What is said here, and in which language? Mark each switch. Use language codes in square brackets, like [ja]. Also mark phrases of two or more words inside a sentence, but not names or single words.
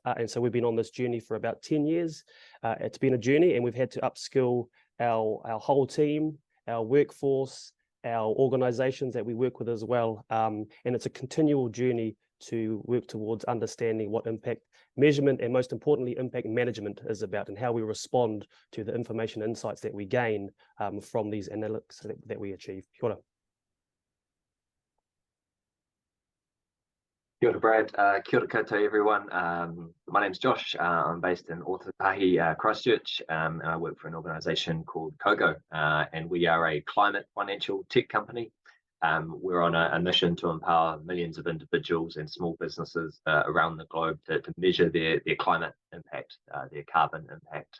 [en] And so we've been on this journey for about 10 years. It's been a journey, and we've had to upskill our whole team, our workforce, our organisations that we work with as well. And it's a continual journey to work towards understanding what impact measurement and, most importantly, impact management is about, and how we respond to the information insights that we gain from these analytics that we achieve. [mi] Kia ora. Kia ora, Brad. Kia ora koutou, [en] everyone. My name's Josh. I'm based in Ōtautahi, Christchurch, and I work for an organisation called Kogo, and we are a climate financial tech company. We're on a mission to empower millions of individuals and small businesses around the globe to measure their climate impact, their carbon impact.